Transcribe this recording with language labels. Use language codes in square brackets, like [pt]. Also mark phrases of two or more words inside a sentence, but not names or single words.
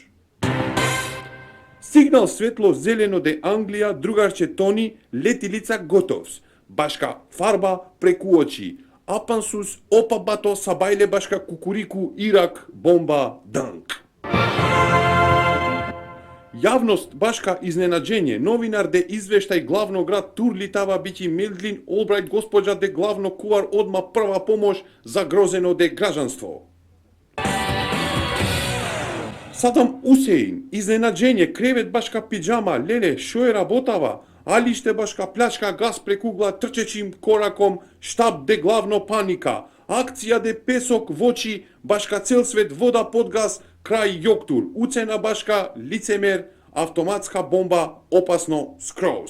[mk] Сигнал светло зелено де Англија, другарче Тони, летилица готовс. Башка фарба преку очи. Апансус, опа бато, сабајле башка кукурику, Ирак, бомба, данк. Javnost baška iznenađenje. Novinar de izveštaj glavnog grad Turlitava biti Mildlin Albright gospođa de glavno kuvar odma prva pomoć zagrozeno de građanstvo. Saddam Hussein, iznenađenje, krevet baška pidžama, lele, šo je rabotava, alište baška pljačka gas prekugla trčećim korakom, štab de glavno panika, akcija de pesok voći, baška cel svet voda pod gas, kraj joktur, ucena baška, licemer, automatska bomba, opasno skroz.